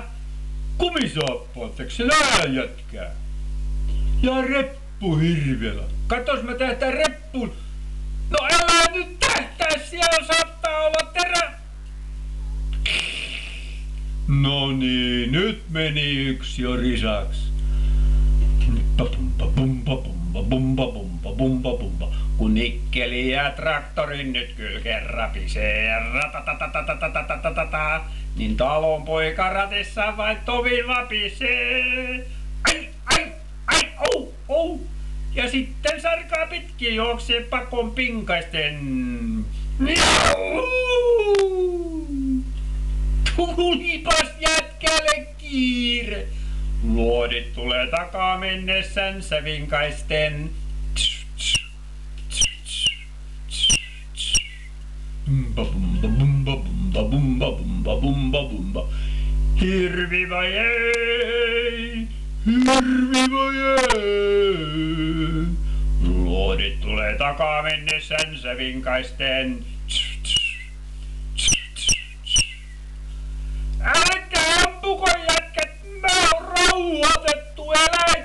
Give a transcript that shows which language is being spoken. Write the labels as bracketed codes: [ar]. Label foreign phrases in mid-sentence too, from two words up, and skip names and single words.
[fi] Kumisaappaat, eikö se nää jätkää? Ja reppu hirvellä. Katos mä tähtään reppuun. No älä nyt tähtää, siellä saattaa olla terä. No niin, nyt meni yksi jo risaks. Bumba bumba bumba bumba bumba bumba bumba. Kun nikkeli ja traktorin nyt kylkeen rapisee ratatatatatatatata, niin talon poika ratissa vain tovin vapisee. Ai, ai, ai, au, au. Ja sitten sarkaa pitkin juoksee pakon pinkaisten. Miau! Tulipas jätkälle kiire. Luodit tulee takaa mennessänsä vinkaisten. Bumba bumba bumba bumba bumba bumba bumba bumba. Hirvi vai ei? Hirvi vai ei? Luodit tulee takaa mennessänsä vinkaisten. Älkää ampuko jätkät, mä oon rauhoitettu eläin.